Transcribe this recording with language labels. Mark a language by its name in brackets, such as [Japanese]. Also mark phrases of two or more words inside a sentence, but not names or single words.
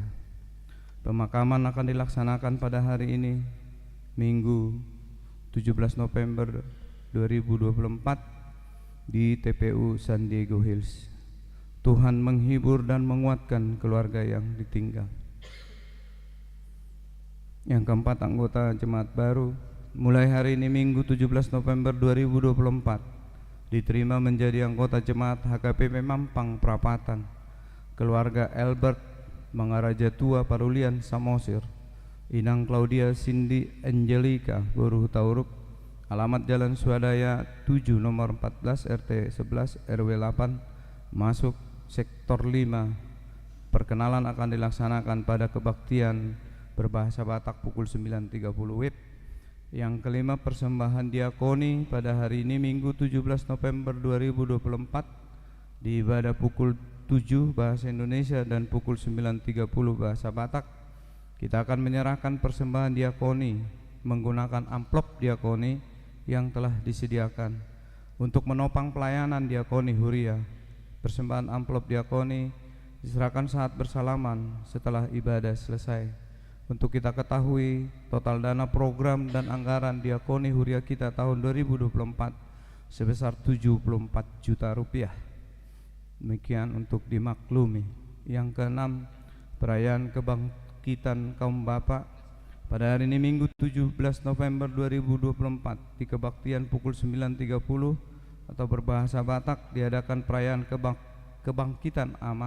[Indonesian] Pemakaman akan dilaksanakan pada hari ini Minggu 17 November 2024 di TPU San Diego Hills. Tuhan menghibur dan menguatkan keluarga yang ditinggal. Yang keempat, anggota jemaat baru mulai hari ini Minggu 17 November 2024 diterima menjadi anggota jemaat HKBP Mampang Perapatan. Keluarga Albert Mangaraja Tua Parulian Samosir, Inang Claudia Cindy Angelica Boruh Tauruk. Alamat Jalan Swadaya 7 nomor 14 RT 11 RW 8 masuk sektor 5. Perkenalan akan dilaksanakan pada kebaktian berbahasa Batak pukul 9.30 WIB. Yang kelima, persembahan diakoni pada hari ini Minggu 17 November 2024 di ibadah pukul 7 bahasa Indonesia dan pukul 9.30 bahasa Batak, kita akan menyerahkan persembahan diakoni menggunakan amplop diakoni yang telah disediakan untuk menopang pelayanan diakoni Huria. Persembahan amplop diakoni diserahkan saat bersalaman setelah ibadah selesai. Untuk kita ketahui, total dana program dan anggaran diakoni Huria kita tahun 2024 sebesar 74 juta rupiah. Demikian untuk dimaklumi. Yang keenam, perayaan kebangkitan kaum bapak. Pada hari ini Minggu 17 November 2024 di kebaktian pukul 9.30 atau berbahasa Batak diadakan perayaan kebangkitan ama.